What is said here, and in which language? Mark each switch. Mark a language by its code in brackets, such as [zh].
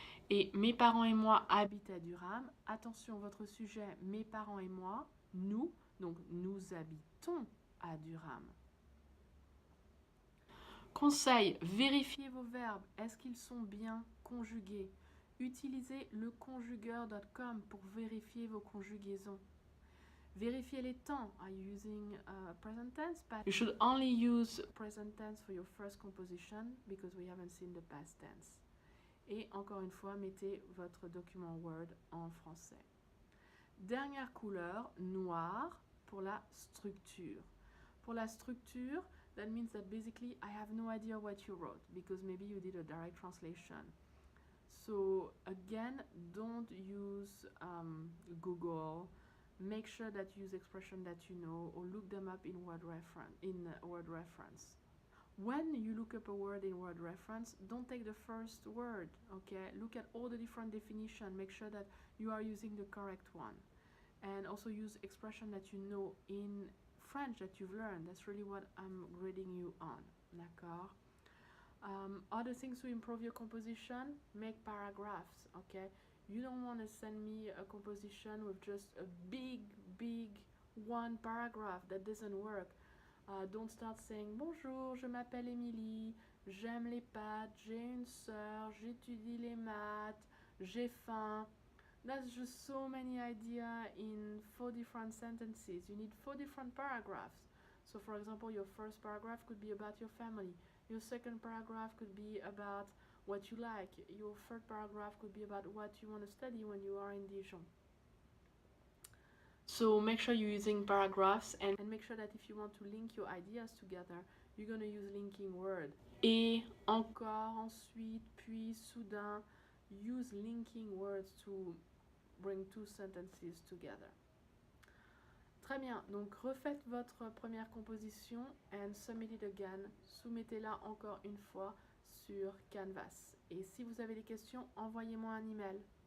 [fr] Et mes parents et moi habitent à Durham. Attention, votre sujet, mes parents et moi, nous, donc nous habitons à Durham. Conseil, vérifiez vos verbes. Est-ce qu'ils sont bien conjugués? Utilisez le conjugueur.com pour vérifier vos conjugaisons. Vérifiez les temps. [en] Are you using present tense? You should only use present tense for your first composition because we haven't seen the past tense. [fr] Et encore une fois, mettez votre document Word en français. Dernière couleur, noir, pour la structure. Pour la structure, [en] that means that basically I have no idea what you wrote because maybe you did a direct translation. So again, don't use Google. Make sure that you use expressions that you know or look them up in Word reference. When you look up a word in Word reference, don't take the first word, okay? Look at all the different definitions. Make sure that you are using the correct one. And also use expression that you know in French that you've learned. That's really what I'm grading you on. [fr] D'accord? [en] Other things to improve your composition, make paragraphs, okay? You don't want to send me a composition with just a big one paragraph. That doesn't work. Don't start saying [fr] bonjour, je m'appelle Émilie, j'aime les pâtes, j'ai une sœur, j'étudie les maths, j'ai faim. [en] That's just so many ideas in 4 different sentences. You need 4 different paragraphs. So for example, your first paragraph could be about your family. Your second paragraph could be about what you like. Your third paragraph could be about what you want to study when you are in Dijon. So make sure you're using paragraphs and make sure that if you want to link your ideas together, you're going to use linking word. [fr] Et, encore, ensuite, puis, soudain. [en] Use linking words to bring 2 sentences together. [fr] Très bien, donc refaites votre première composition [en] and submit it again. [fr] Soumettez-la encore une fois sur Canvas. Et si vous avez des questions, envoyez-moi un email.